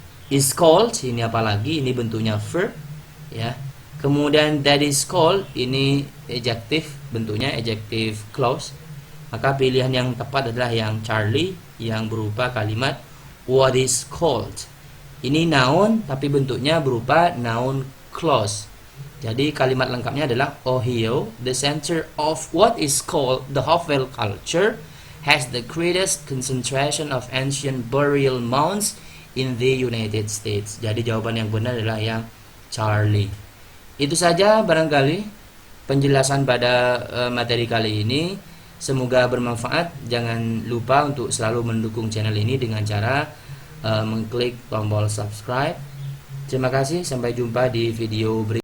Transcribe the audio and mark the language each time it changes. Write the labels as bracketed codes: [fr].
[id] Is called, ini apalagi, ini bentuknya verb, ya. Kemudian that is called, ini adjective, bentuknya adjective clause. Maka pilihan yang tepat adalah yang Charlie, yang berupa kalimat [en] what is called. [id] Ini noun, tapi bentuknya berupa noun clause. Jadi kalimat lengkapnya adalah [en] Ohio, the center of what is called the Hopewell culture, has the greatest concentration of ancient burial mounds in the United States. [id] Jadi jawaban yang benar adalah yang Charlie. Itu saja barangkali penjelasan pada materi kali ini. Semoga bermanfaat. Jangan lupa untuk selalu mendukung channel ini dengan cara mengklik tombol subscribe. Terima kasih, sampai jumpa di video berikutnya.